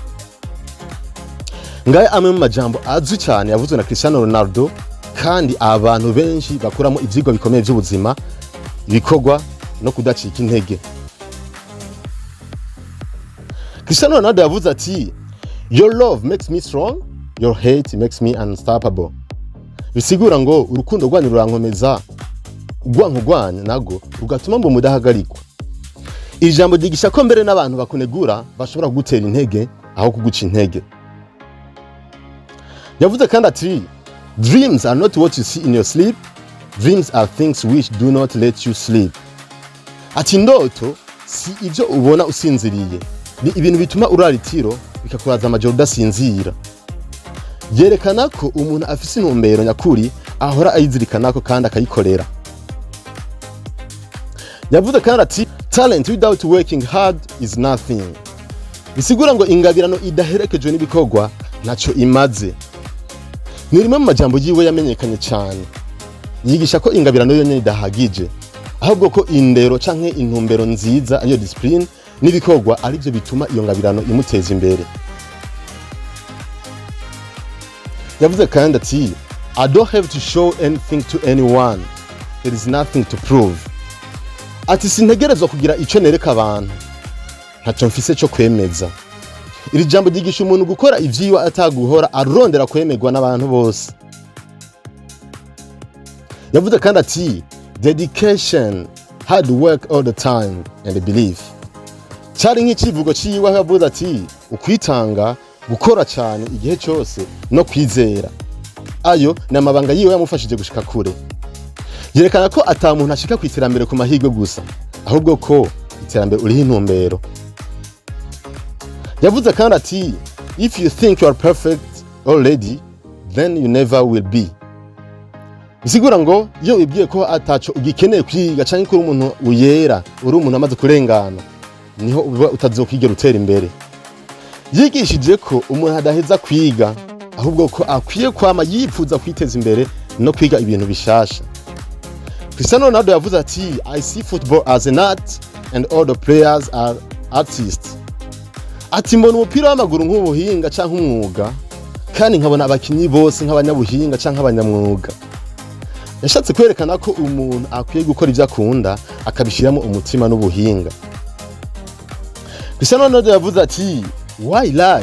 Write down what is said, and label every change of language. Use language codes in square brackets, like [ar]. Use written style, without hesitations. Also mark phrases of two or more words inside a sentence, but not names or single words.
[rn] Ngaye amwe mu majambo azwi cyane yavuzwe na Cristiano Ronaldo, kandi abantu benshi bakuramo ivyigwa bikomeye by'ubuzima, ibikorwa no kudacika intege. Cristiano Ronaldo yavuze ati, [en] "Your love makes me strong, your hate makes me unstoppable." [rn] Bisigura ngo urukundo rwanyu rurankomeza, urwanko rwanyu nago rugatuma mbo mudahagarikwa. Ijambo ryigisha ko mbere n'abantu bakunegura bashobora kugutera intege aho kuguca intege. Yavuze kandi ati, [en] "Dreams are not what you see in your sleep, dreams are things which do not let you sleep." [rn] Ati indoto si ivyo ubona usinziriye, ni ibintu bituma uraritiro bikakuraza amajoro udasinzira. Yerekana ko umuntu afise intumbero nyakuri ahora ayizirikanako kandi akayikorera. Yavuze kandi ati, [en] "Talent without working hard is nothing." [rn] Bisigura ngo ingabirano idaherekejwe n'ibikorwa naco imaze. Ni rimwe mu majambo yiwe yamenyekanye cyane. Yigisha ko ingabirano yonyene idahagije, ahubwo ko indero canke intumbero nziza ariyo discipline n'ibikorwa ari byo bituma iyo ngabirano imuteza imbere. Yavuze kandi ati [en] I don't have to show anything to anyone, there is nothing to prove. [rn] Ati sintegerezwa kugira ico nereka abantu, ntaco mfise cyo kwemeza. Iri jambo ryigisha umuntu gukora ivyigwa ataguhora arondera kwemerwa n'abantu bose. Yavuze kandi ati [en] dedication, hard work all the time and belief. [rn] Cyari nk'ikivugo ciwe yavuze ati ukwitanga, gukora cyane igihe cyose no kwizera. Ayo ni amabanga yiwe yamufashije gushika kure. Yerekana ko ata muntu ashika ku iterambere ku mahirwe gusa, ahubwo ko iterambere uriho intumbero. Yavuze kandi ati [en] if you think you are perfect already, then you never will be. [rn] Bisigura ngo iyo wibwiye ko ataco ugikeneye kwiga canke ko uri umuntu uyera, uri umuntu amaze kurengana, niho uba utazokigera utera imbere. Yigishije ko umuntu adaheza kwiga, ahubwo ko akwiye kwama yipfuza kwiteza imbere no kwiga ibintu bishasha. [en] Cristiano Ronaldo [rn] yavuze ati [en] I see football as an art and all the players are artists. [rn] Ati mbona umupira w'amaguru nk'ubuhinga canke umwuga, kandi nkabona abakinyi bose nk'abanyabuhinga canke abanyamwuga. Yashatse kwerekana ko umuntu akwiye gukora ivyo akunda akabishiramo umutima n'ubuhinga. Cristiano Ronaldo yavuze ati [en] why lie?